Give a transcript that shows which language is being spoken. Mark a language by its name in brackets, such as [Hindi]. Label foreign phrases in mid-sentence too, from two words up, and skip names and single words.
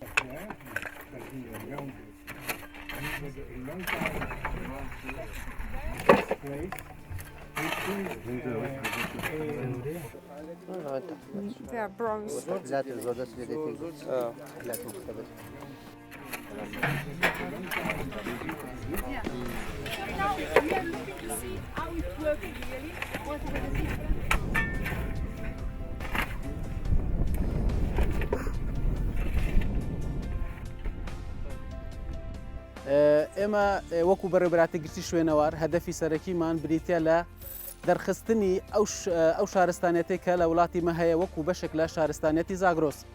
[English] They are bronze. Yeah. Now here you can see how it works really. What are the different? [Central Kurdish] ئێمە وەکو بەڕێبراتی گشتی شوێنەوار هەدەفی سەرەکیمان بریتە لە دەرخستنی ئەو شارستانەتێک کە لە وڵاتی مە هەیە وەکو بەشێک لە شارستانەتی زاگرۆس.